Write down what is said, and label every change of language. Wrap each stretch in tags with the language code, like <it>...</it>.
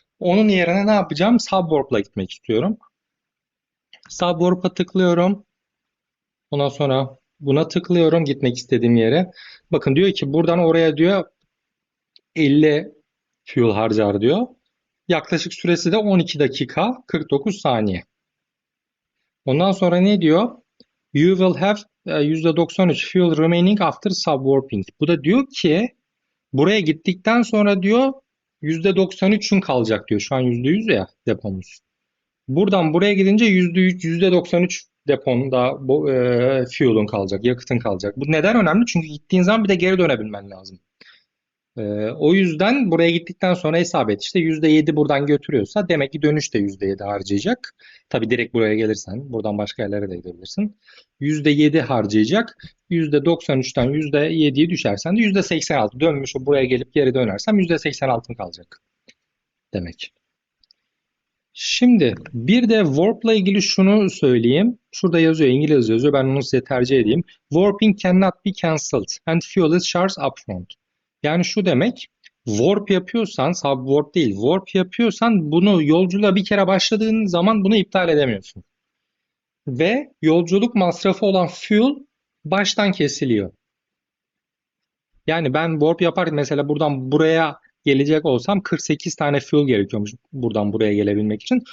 <tr>Onun yerine ne yapacağım? Subwarp'la gitmek istiyorum. Subwarp'a tıklıyorum. Ondan sonra buna tıklıyorum gitmek istediğim yere. Bakın diyor ki buradan oraya diyor 50 fuel harcar diyor. Yaklaşık süresi de 12 dakika 49 saniye. Ondan sonra ne diyor?</tr> <en>You will have %93 fuel remaining after subwarping.</en> <tr>Bu da diyor ki buraya gittikten sonra diyor %93'ün kalacak diyor. Şu an %100 ya depomuz. Buradan buraya gidince %3, %93 deponda fuel'un kalacak, yakıtın kalacak. Bu neden önemli? Çünkü gittiğin zaman bir de geri dönebilmen lazım. O yüzden buraya gittikten sonra hesap et. İşte %7 buradan götürüyorsa demek ki dönüş de %7 harcayacak. Tabii direkt buraya gelirsen buradan başka yerlere de gidebilirsin. %7 harcayacak. %93'ten %7'yi düşersen de %86 dönmüş buraya gelip geri dönersem %86 kalacak demek. Şimdi bir de Warp'la ilgili şunu söyleyeyim. Şurada yazıyor, İngilizce yazıyor. Ben onu size tercih edeyim.</tr> <en>Warping cannot be cancelled and fuel is charged upfront.</en> <tr>Yani şu demek, warp yapıyorsan, subwarp değil, warp yapıyorsan bunu yolculuğa bir kere başladığın zaman bunu iptal edemiyorsun. Ve yolculuk masrafı olan fuel baştan kesiliyor. Yani ben warp yaparken mesela buradan buraya gelecek olsam 48 tane fuel gerekiyormuş buradan buraya gelebilmek için.</tr>